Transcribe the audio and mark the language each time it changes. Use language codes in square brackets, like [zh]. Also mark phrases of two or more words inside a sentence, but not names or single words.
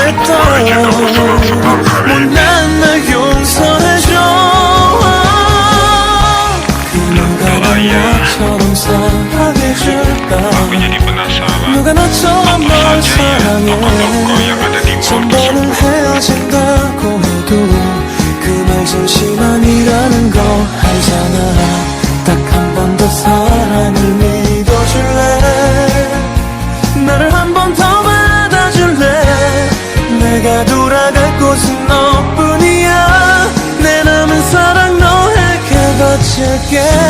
[id] Mari kita bersenang-senang hari ini. Aku jadi penasaran. Apa saja ya? Apa toko yang ada di mall [ko] 나를 한 번 더 받아줄래 내가 돌아갈 곳은 너뿐이야 내 남은 사랑 너에게 바칠게